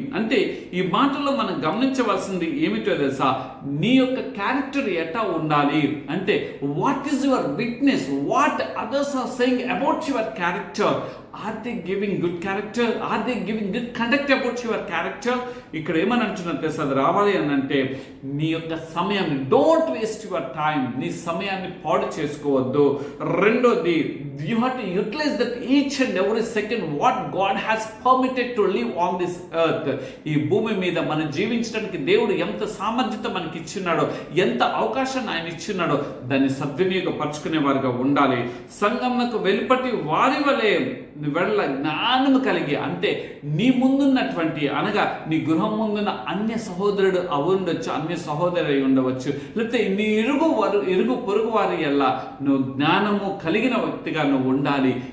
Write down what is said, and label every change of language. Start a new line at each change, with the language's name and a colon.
Telugu: అంటే ఈ మాటలో మనం గమనించవలసింది ఏమిటో తెలుసా, నీ యొక్క క్యారెక్టర్ ఎట్టా ఉండాలి అంటే
English: What is your witness, what others are saying about your character. Are they giving good character, are they giving good conduct about your character?
Telugu: ఇక్కడ ఏమని అంటున్నారు తెలుసా, అది రావాలి అని అంటే నీ యొక్క సమయాన్ని,
English: don't waste your time,
Telugu: నీ సమయాన్ని పాడు చేసుకోవద్దు.
English: రెండోది, you have to utilize that each and every second what God has permitted to live on this earth.
Telugu: ఈ భూమి మీద మనం జీవించడానికి దేవుడు ఎంత సామర్థ్యత మనకి ఇచ్చినాడో, ఎంత అవకాశాన్ని ఆయన ఇచ్చినాడో దాన్ని సద్వినియోగపరచుకునే వారిగా ఉండాలి. సంఘమునకు వెలుపటి వారి వలె వెళ్ళ జ్ఞానము కలిగి, అంటే నీ ముందున్నటువంటి అనగా నీ గృహం ముందున్న అన్య సహోదరుడు ఉండొచ్చు, అన్య సహోదరు అయి ఉండవచ్చు, లేకపోతే నీ ఇరుగు పొరుగు వారి ఎలా నువ్వు జ్ఞానము కలిగిన వ్యక్తిగా నువ్వు ఉండాలి.